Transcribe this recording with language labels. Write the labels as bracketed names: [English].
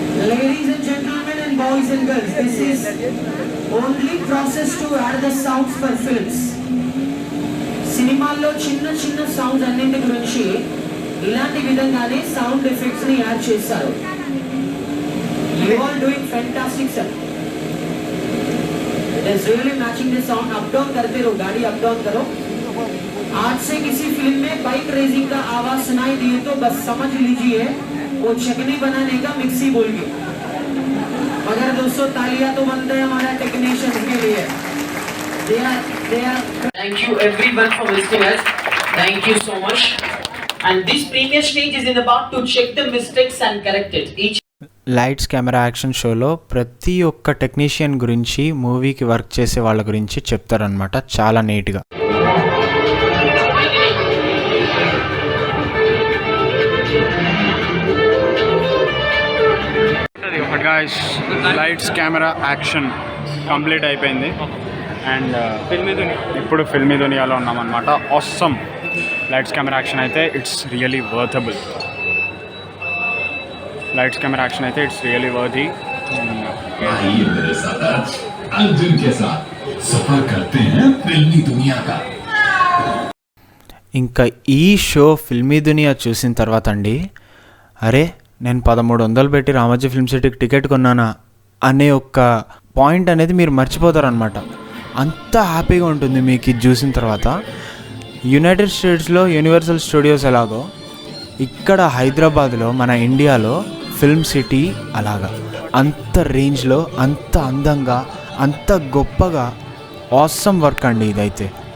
[English] Ladies and gentlemen and boys and girls, this is only process to add the sounds for films. [Telugu] సినిమాల్లో చిన్న sounds అన్నింటి గురించి ఇలాంటి విధంగానే సౌండ్ ఎఫెక్ట్స్ ని యాడ్ చేస్తారు. [English] You are doing fantastic sir. It is really matching the sound. up down [Hindi] करते रहो, गाड़ी up down करो. आज से किसी फिल्म में बाइक रेसिंग का आवाज सुनाई दिए तो बस समझ लीजिए वो चटनी बनाने का मिक्सी बोल गया. मगर दोस्तों तालियां तो बनते हैं हमारा टेक्नीशियन के लिए. [English] They are. Thank you everyone for listening us. Thank you so much. And this premier stage is about to check the mistakes and correct it. Each [Telugu] lights camera action షోలో ప్రతి ఒక్క టెక్నీషియన్ గురించి, మూవీకి work చేసే వాళ్ళ గురించి చెప్తారనమాట చాలా నీట్గా. Guys, lights camera action complete అయిపోయింది. అండ్ ఇప్పుడు filmy దునియాలో ఉన్నామన్నమాట. [English] Awesome lights camera action అయితే it's really worthable. Lights camera action అయితే it's really worthy. [Hindi] आइए मेरे साथ अर्जुन के साथ सफर करते हैं फिल्मी दुनिया का. [Telugu] ఇంకా ఈ షో ఫిల్మీ దునియా చూసిన తర్వాత అండి, అరే నేను 1300 పెట్టి రామోజీ ఫిల్మ్ సిటీకి టికెట్ కొన్నానా అనే ఒక పాయింట్ అనేది మీరు మర్చిపోతారనమాట. అంత హ్యాపీగా ఉంటుంది మీకు ఇది చూసిన తర్వాత. యునైటెడ్ స్టేట్స్లో యూనివర్సల్ స్టూడియోస్ ఎలాగో, ఇక్కడ హైదరాబాద్లో మన ఇండియాలో ఫిల్మ్ సిటీ అలాగా అంత రేంజ్లో, అంత అందంగా, అంత గొప్పగా ఆసమ్ వర్క్ అండి ఇదైతే.